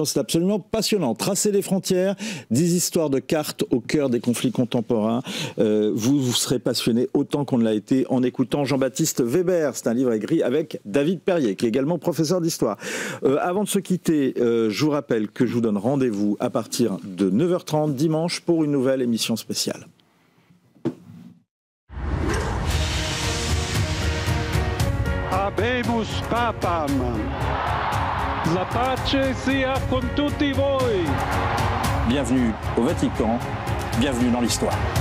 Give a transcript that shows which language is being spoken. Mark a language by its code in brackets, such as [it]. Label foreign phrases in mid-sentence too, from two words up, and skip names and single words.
[fr] C'est absolument passionnant. Tracer les frontières, des histoires de cartes au cœur des conflits contemporains. Vous serez passionné autant qu'on l'a été en écoutant Jean-Baptiste Weber. C'est un livre écrit avec David Perrier, qui est également professeur d'histoire. Avant de se quitter, je vous rappelle que je vous donne rendez-vous à partir de 9h30 dimanche pour une nouvelle émission spéciale. [la] Habemus Papam. [it] La pace sia con tutti voi. [fr] Bienvenue au Vatican, bienvenue dans l'histoire.